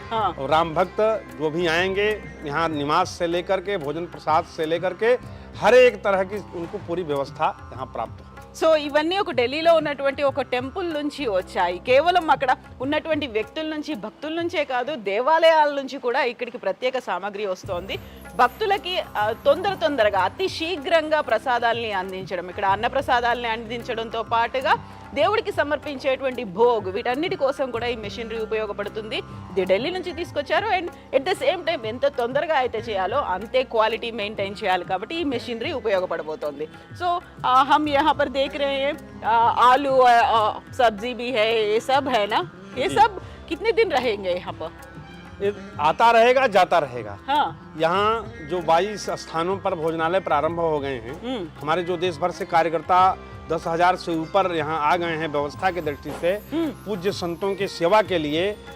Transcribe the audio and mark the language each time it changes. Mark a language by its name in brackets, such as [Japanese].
[Hindi] और राम भक्त जो भी आएंगे यहाँ निवास से लेकर के भोजन प्रसाद से लेकर के हर एक तरह की उनको पूरी व्यवस्था यहाँ प्राप्त हो। [Telugu] సో ఇవన్నీ ఒక ఢిల్లీలో ఉన్నటువంటి ఒక టెంపుల్ నుంచి వచ్చాయి. కేవలం అక్కడ ఉన్నటువంటి వ్యక్తుల నుంచి, భక్తుల నుంచే కాదు, దేవాలయాల నుంచి కూడా ఇక్కడికి ప్రత్యేక సామాగ్రి వస్తోంది. భక్తులకి తొందరగా అతి శీఘ్రంగా ప్రసాదాలని అందించడం, ఇక్కడ అన్న ప్రసాదాలని అందించడంతో పాటుగా దేవుడికి సమర్పించేటువంటి భోగ్, వీటన్నిటి కోసం కూడా ఈ మెషినరీ ఉపయోగపడుతుంది. ఇది ఢిల్లీ నుంచి తీసుకొచ్చారు. [English] and at the same time [Telugu] ఎంత తొందరగా అయితే చేయాలో అంతే క్వాలిటీ మెయింటైన్ చేయాలి కాబట్టి ఈ మెషినరీ ఉపయోగపడబోతోంది. [Hindi] సో हम यहाँ पर देख रहे हैं आलू, सब्जी भी है, ये सब है ना? ये सब कितने दिन रहेंगे यहाँ पर? आता रहेगा, जाता रहेगा। हाँ। यहाँ जो 22 स्थानों पर भोजनालय प्रारंभ हो गए हैं, हमारे जो देश भर से कार्यकर्ता 10,000 से ऊपर यहाँ आ गए हैं व्यवस्था की दृष्टि से पूज्य संतों की सेवा के लिए।